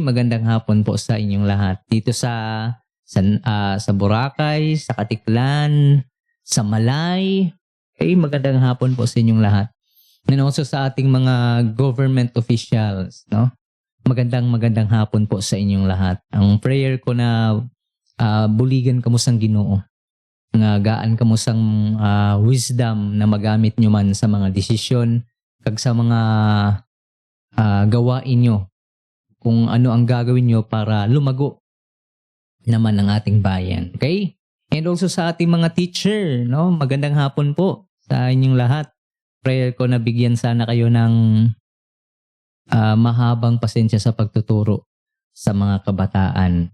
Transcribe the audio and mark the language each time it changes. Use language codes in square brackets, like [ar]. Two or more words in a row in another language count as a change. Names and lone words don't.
[tl] Magandang hapon po sa inyong lahat. Dito sa Boracay, sa Katiklan, sa Malay. Okay? Magandang hapon po sa inyong lahat. [en] And also [tl] sa ating mga government officials, magandang hapon po sa inyong lahat. [hil] Ang prayer ko na buligan kamo sang Ginoo. Nga gaan kamo sang wisdom na magamit nyo man sa mga desisyon kag sa mga gawain nyo. [tl] Kung ano ang gagawin nyo para lumago naman ang ating bayan. Okay? [en] And also [tl] sa ating mga teacher, magandang hapon po sa inyong lahat. Prayer ko na bigyan sana kayo ng mahabang pasensya sa pagtuturo sa mga kabataan.